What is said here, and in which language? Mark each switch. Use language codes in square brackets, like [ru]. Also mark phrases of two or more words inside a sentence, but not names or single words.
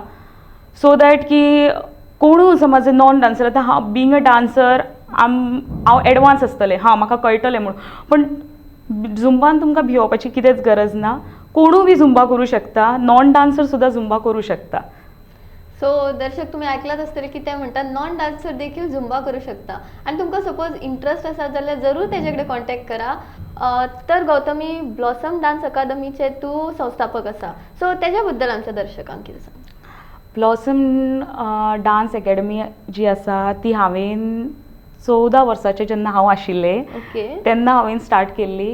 [en] so that [kok] की कोणूय समज [en] non dancer, [kok] आतां हांव [en] being a dancer [kok] हांव एडवान्स आसतलें, म्हाका कळटलें म्हणून. पण झुंबान तुमकां भिवपाची कितेंच गरज ना. कोणूय बी झुंबा करूं शकता, [en] non dancer [kok] सुद्दां झुंबा करूं शकता. [mr] सो दर्शक, तुम्ही ऐकलात आसतले की ते म्हणतात [en] non dancer [mr] देखील झुंबा करू शकता. [kok] आणि तुमकां [en] suppose interest [kok] आसा जाल्यार जरूर तेजे कडेन कॉन्टॅक्ट करा. तर गौतमी, ब्लॉसम डान्स अकादमीचे तूं संस्थापक आसा. सो तेज्या बद्दल आमच्या दर्शकांक कितें सांग. ब्लॉसम डान्स अकॅडमी जी आसा ती हांवें 14 वर्साचें जेन्ना हांव आशिल्लें तेन्ना हांवें स्टार्ट केल्ली.